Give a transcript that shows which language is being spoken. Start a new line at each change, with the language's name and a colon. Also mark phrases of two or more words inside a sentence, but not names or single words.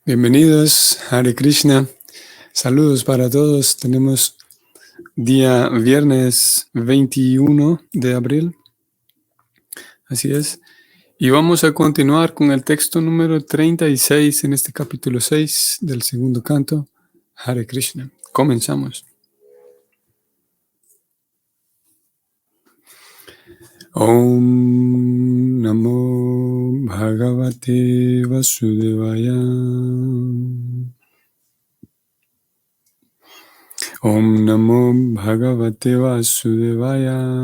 Spanish: Bienvenidos, Hare Krishna. Saludos para todos. Tenemos día viernes 21 de abril. Así es. Y vamos a continuar con el texto número 36 en este capítulo 6 del segundo canto. Hare Krishna. Comenzamos.
Sanskrit: ॐ नमो भगवते वासुदेवाय. ॐ नमो भगवते वासुदेवाय.